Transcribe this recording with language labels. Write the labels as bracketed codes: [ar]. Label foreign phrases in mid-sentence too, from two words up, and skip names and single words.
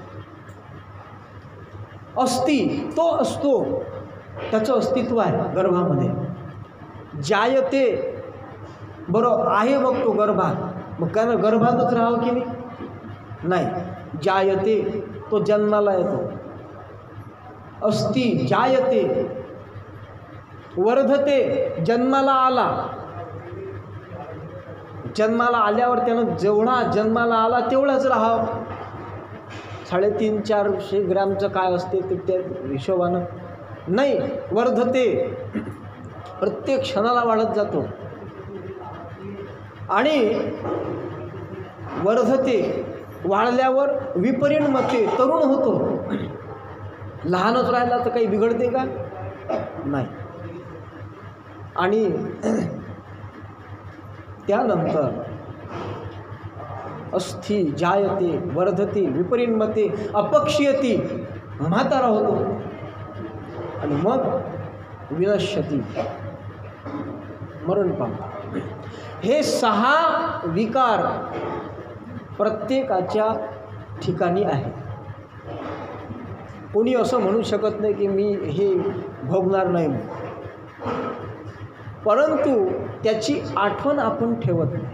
[mr] अस्ति तो असतो, त्याचं अस्तित्व आहे गर्भामध्ये. जायते, बरं आहे मग तो गर्भात, मग काय गर्भातच राहावं की नाही? जायते तो जन्माला येतो. [sa] अस्ति, जायते, वर्धते [mr] जन्माला आला, जन्माला आल्यावर त्यानं जेवढा जन्माला आला तेवढाच राहावं. 350-400 ग्रॅमचं काय असते ते त्या हिशोबानं नाही. वर्धते प्रत्येक क्षणाला वाढत जातो. आणि वर्धते वाढल्यावर विपरिणमते तरुण होतो. लहानच राहिला तर काही बिघडते का? नाही. आणि त्यानंतर [sa] अस्ति, जायते, वर्धते, विपरिणमते, अपक्षीयती, [mr] म्हातारा होतो. आणि मग विनश्यती, मरण पावतो. हे 6 विकार प्रत्येकाच्या ठिकाणी आहे. कोणी असं म्हणू शकत नाही की मी हे भोगणार नाही, परंतु त्याची आठवण आपण ठेवत नाही.